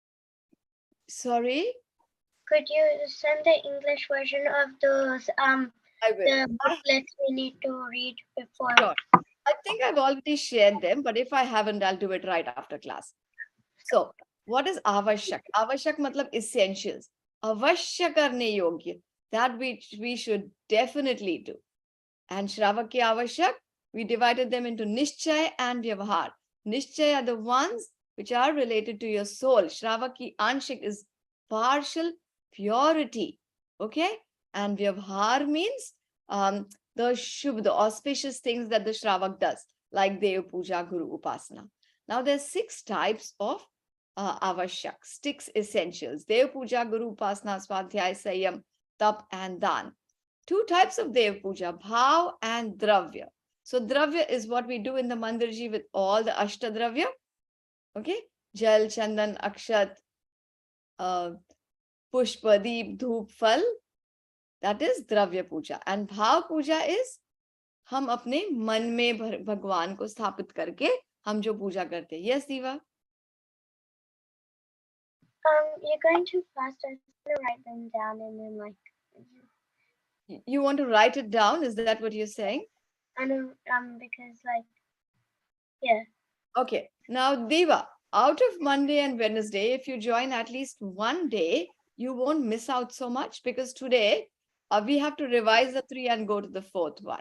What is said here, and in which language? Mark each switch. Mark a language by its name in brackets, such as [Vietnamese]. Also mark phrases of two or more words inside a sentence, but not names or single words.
[English] Sorry? Could you send the English version of those I will. the booklets we need to read before. Sure. I think I've already shared them, but if I haven't, I'll do it right after class. So, what is avashyak? [Hindi] आवश्यक मतलब essentials. अवश्य करने योग्य. [English] That we should definitely do. [Hindi] And श्रावक की आवश्यक, [English] we divided them into Nishchay and Vyavahar. Nishchay are the ones which are related to your soul. [Hindi] श्रावक की आंशिक [English] is partial purity. Okay? And Vyavahar means the shubh, the auspicious things that the Shravak does, like [Hindi] देव पूजा, गुरु उपासना. [English] Now, there's 6 types of avashyak, 6 essentials. [Hindi] देव पूजा, गुरु उपासना, स्वाध्याय, संयम, Tap, and Dan. [English] 2 types of [Hindi] देव पूजा, [English] Bhav and Dravya. So Dravya is what we do in the Mandirji with all the Ashtadravya. Okay? [Hindi] जल, चंदन, अक्षत, पुष्प, दीप, धूप, फल. [English] That is Dravya Puja. And Bhav Puja is [Hindi] हम अपने मन में भगवान को स्थापित करके हम जो पूजा करते हैं. [English] Yes, Diva? You're going too fast. I just want to write them down and then You want to write it down? Is that what you're saying? I know because yeah. Okay. Now, Diva, out of Monday and Wednesday, if you join at least one day, you won't miss out so much, because today we have to revise the 3 and go to the 4th one.